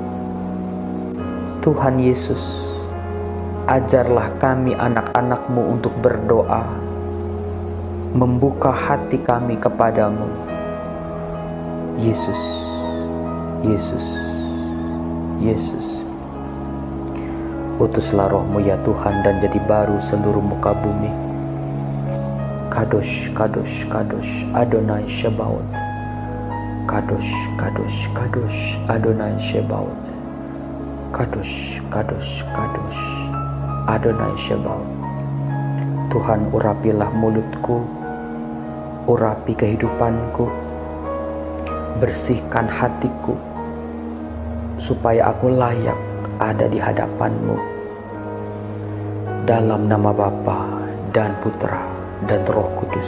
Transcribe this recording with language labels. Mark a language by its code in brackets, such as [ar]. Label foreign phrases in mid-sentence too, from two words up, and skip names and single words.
[id] Tuhan Yesus, ajarlah kami anak-anak-Mu untuk berdoa, membuka hati kami kepadamu. Yesus, Yesus, Yesus. Utuslah Roh-Mu ya Tuhan, dan jadi baru seluruh muka bumi. [he] קדוש, קדוש, קדוש, אדוני צבאות. קדוש, קדוש, קדוש, אדוני צבאות. קדוש, קדוש, קדוש, אדוני צבאות. [id] Tuhan, urapilah mulutku, urapi kehidupanku, bersihkan hatiku, supaya aku layak ada di hadapan-Mu. Dalam nama Bapa dan Putra dan Roh Kudus.